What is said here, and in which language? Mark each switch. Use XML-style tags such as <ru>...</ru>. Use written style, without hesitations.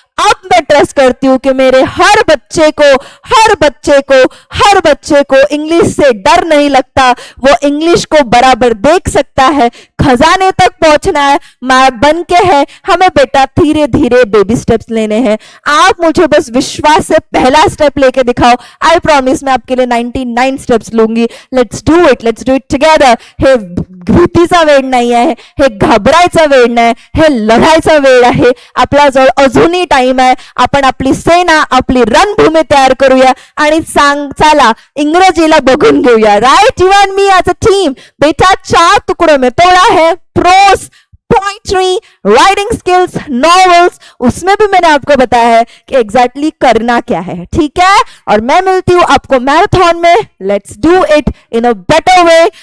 <hi>अब मैं ट्रस्ट करती हूं कि मेरे हर बच्चे को इंग्लिश से डर नहीं लगता. वो इंग्लिश को बराबर देख सकता है, खजाने तक पहुंचना है, मैप बन के है, हमें बेटा धीरे धीरे बेबी स्टेप्स लेने हैं। आप मुझे बस विश्वास से पहला स्टेप लेके दिखाओ,</hi> <en>I promise</en> <hi>मैं आपके लिए 99 स्टेप्स लूंगी।</hi> <en>Let's do it together.</en> <mr>हे भीतीचा वेळ नाही आहे, हे घाबरायचा वेळ नाही, हे लढायचा वेळ आहे। आपला जवळ अजूनही टाइम आहे, आपण आपली सेना, आपली रणभूमी तयार करूया आणि चला इंग्रजीला बघून घेऊया।</mr> <en>Right, you and me as a team.</en> <hi>बेटा 4 टुकड़ों में तोड़ा है, pros, poetry, writing skills, novels, उसमें भी मैंने आपको बताया है कि एग्जैक्टली करना क्या है, ठीक है। और मैं मिलती हूं आपको मैराथन में।</hi> <en>Let's do it in a better way.</en>